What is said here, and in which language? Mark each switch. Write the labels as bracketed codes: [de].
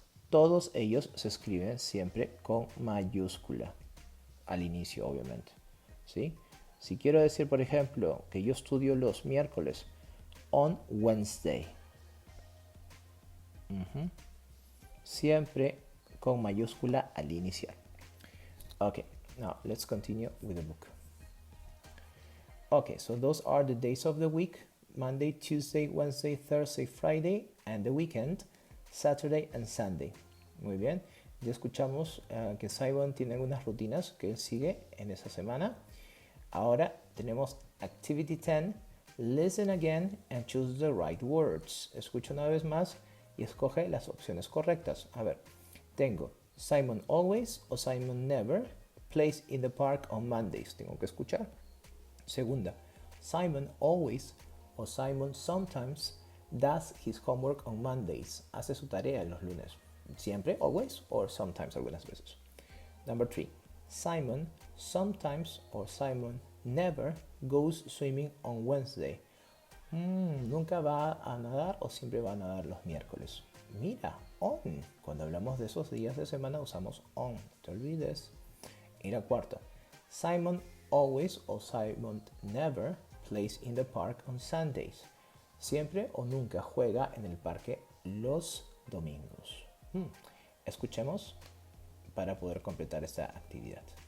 [es] Todos ellos se escriben siempre con mayúscula, al inicio obviamente, ¿sí? Si quiero decir, por ejemplo, que yo estudio los miércoles, [en] on Wednesday. [es] Siempre con mayúscula al iniciar. [en] Okay, now let's continue with the book. Okay, so those are the days of the week: Monday, Tuesday, Wednesday, Thursday, Friday, and the weekend, Saturday and Sunday. [es] Muy bien, ya escuchamos que Simon tiene algunas rutinas que él sigue en esa semana. Ahora tenemos [en] Activity 10, listen again and choose the right words. [es] Escucha una vez más y escoge las opciones correctas. A ver, tengo [en] Simon always o Simon never plays in the park on Mondays. [es] Tengo que escuchar. [en] Segunda, Simon always o Simon sometimes does his homework on Mondays. [es] Hace su tarea los lunes. Siempre, always, or sometimes, algunas veces. [en] Number 3, Simon sometimes or Simon never goes swimming on Wednesday. [es] Nunca va a nadar o siempre va a nadar los miércoles. Mira, on. Cuando hablamos de esos días de semana usamos on. No te olvides. Y la cuarta, [en] Simon always or Simon never plays in the park on Sundays. [es] Siempre o nunca juega en el parque los domingos. Escuchemos para poder completar esta actividad.